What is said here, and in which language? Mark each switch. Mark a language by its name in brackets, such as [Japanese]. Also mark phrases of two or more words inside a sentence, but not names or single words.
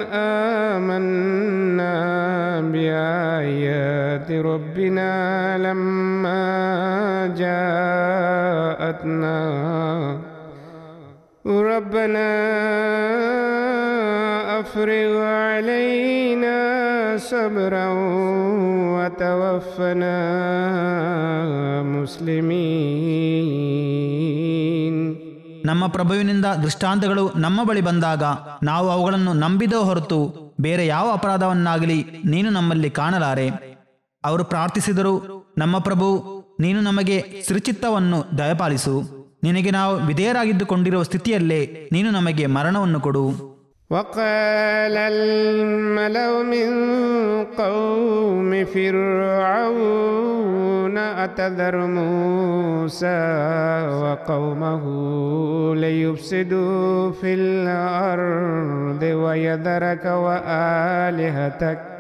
[Arabic] آمنا بآيات ربنا لما جاءتنا ربنا أفرغ علينا صبرا وتوفنا مسلمين. [Kannada] ನಮ್ಮ ಪ್ರಭುವಿನಿಂದ ದೃಷ್ಟಾಂತಗಳು ನಮ್ಮ ಬಳಿ ಬಂದಾಗ ನಾವು ಅವುಗಳನ್ನು ನಂಬಿದ ಹೊರತು ಬೇರೆ ಯಾವ ಅಪರಾಧವನ್ನಾಗಲಿ ನೀನು ನಮ್ಮಲ್ಲಿ ಕಾಣಲಾರೆ. ಅವರು ಪ್ರಾರ್ಥಿಸಿದರು, ನಮ್ಮ ಪ್ರಭು, ನೀನು ನಮಗೆ ಸಿರಿಚಿತ್ತವನ್ನು ದಯಪಾಲಿಸು. ನಿನಗೆ ನಾವು ವಿಧೇಯರಾಗಿದ್ದುಕೊಂಡಿರುವ ಸ್ಥಿತಿಯಲ್ಲೇ ನೀನು ನಮಗೆ ಮರಣವನ್ನು ಕೊಡು. [Arabic] وقال الملأ من قوم فرعون أتذر موسى وقومه ليفسدوا في الأرض ويذرك وآلهتك